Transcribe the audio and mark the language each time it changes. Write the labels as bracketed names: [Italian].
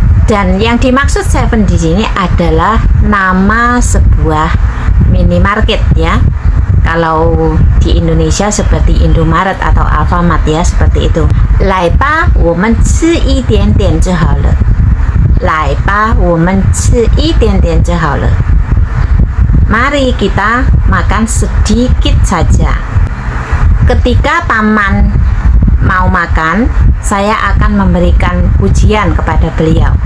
[Indonesian] Dan yang dimaksud Seven di sini adalah nama sebuah minimarket ya. Kalau di Indonesia seperti Indomaret atau Alfamart ya, seperti itu. [Chinese] 来吧，我们吃一点点就好了。来吧，我们吃一点点就好了。 [Indonesian] Mari kita makan sedikit saja. Ketika paman mau makan, saya akan memberikan pujian kepada beliau.